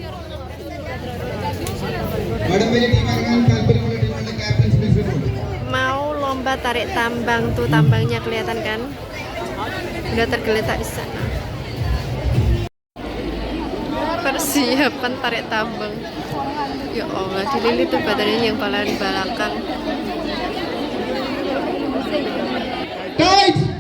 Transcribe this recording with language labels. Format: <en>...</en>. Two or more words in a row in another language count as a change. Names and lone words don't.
<ml>വടംവലി ടീം ഇറങ്ങാൻ താല്പര്യമുള്ള ടീമിന്റെ</ml> <en>captains please report.</en> <id>Mau lomba tarik tambang tuh, tambangnya kelihatan kan? Udah tergeletak di sana. Persiapan tarik tambang. Ya Allah, dililit tuh badannya yang paling belakang. Tight.</id>